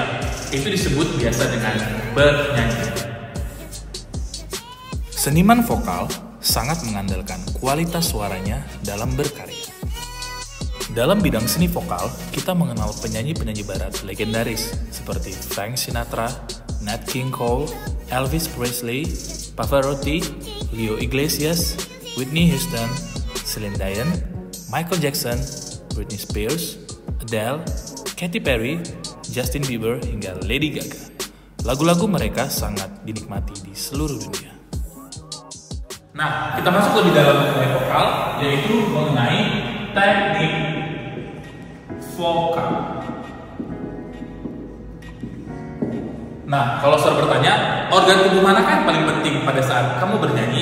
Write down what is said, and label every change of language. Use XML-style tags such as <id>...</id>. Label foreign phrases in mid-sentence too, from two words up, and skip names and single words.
<id>Itu disebut biasa dengan bernyanyi. Seniman vokal sangat mengandalkan kualitas suaranya dalam berkarya. Dalam bidang seni vokal, kita mengenal penyanyi-penyanyi barat legendaris seperti Frank Sinatra, Nat King Cole, Elvis Presley, Pavarotti, Leo Iglesias, Whitney Houston, Celine Dion, Michael Jackson, Britney Spears, Adele, Katy Perry, Justin Bieber, hingga Lady Gaga. Lagu-lagu mereka sangat dinikmati di seluruh dunia. Nah, kita masuk lebih dalam mengenai vokal, yaitu mengenai teknik vokal. Nah, kalau saudara bertanya, organ tubuh manakah yang paling penting pada saat kamu bernyanyi?</id>